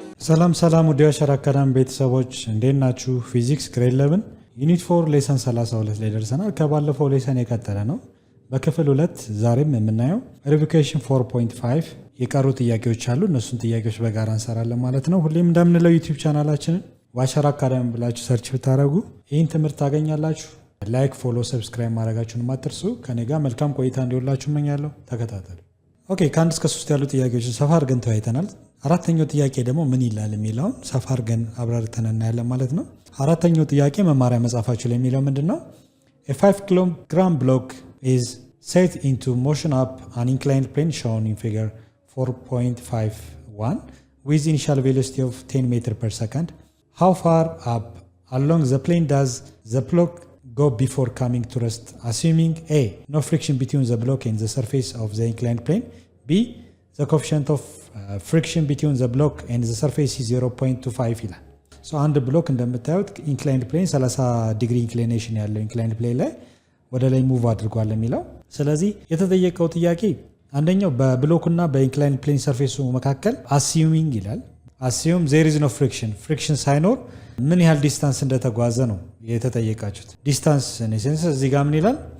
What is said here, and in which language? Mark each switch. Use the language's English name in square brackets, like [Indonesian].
[Amharic] ሰላም ውድ የዋሸራ አካዳሚ ቤተሰቦች እንዴት ናችሁ? ፊዚክስ ግሬድ 11 ዩኒት 4 ሌሰን 32 ላይ ደርሰናል። ከባለፈው ሌሰን የቀጠለ ነው። በክፍል 2 ዛሬም የምናየው ሪቪኬሽን 4.5 የቀሩ ጥያቄዎች አሉ። እነሱን ጥያቄዎች በጋራ እንሰራለን ማለት ነው። ሁሌም እንደምንለው ዩቲዩብ ቻናላችንን ዋሸራ አካዳሚ ብላችሁ ሰርች ብታደርጉ ይህን ትምህርት ታገኛላችሁ። ላይክ፣ ፎሎ፣ ሰብስክራይብ ማድረጋችሁን አትርሱ። ከኔ ጋር መልካም ቆይታ እንዲሆንላችሁ እመኛለሁ። ተከታተሉ። ኦኬ፣ ከ1 እስከ 3 ያሉ ጥያቄዎችን ሰፋ አድርገን ተወያይተናል። አራተኛው ጥያቄ ደግሞ ምን ይላል የሚለውን ሰፋ አድርገን አብራርተን እናያለን ማለት ነው። አራተኛው ጥያቄ መማሪያ መጽሐፋችሁ ላይ የሚለው ምንድነው? [English] A 5 kilogram block is set into motion up an inclined plane shown in figure 4.51 with initial velocity of 10 meters per second. How far up along the plane does the block go before coming to rest, assuming A, no friction between the block and the surface of the inclined plane, B, the coefficient of friction between the block and the surface is 0.25 [Amharic] ይላል። አንድ ብሎክ እንደምታዩት ኢንክላይንድ ፕሌን 30 ዲግሪ ኢንክሊኔሽን ያለው ኢንክላይንድ ፕሌን ላይ ወደ ላይ ሙቭ አድርጓል የሚለው። ስለዚህ የተጠየቀው ጥያቄ አንደኛው በብሎኩና በኢንክላይንድ ፕሌን ሰርፌሱ መካከል አሲዩሚንግ ይላል። አሲዩም ዜር ኢዝ ኖ ፍሪክሽን ሳይኖር ምን ያህል ዲስታንስ እንደተጓዘ ነው የተጠየቃችሁት። ዲስታንስ ኔሴንስ እዚህ ጋር ምን ይላል?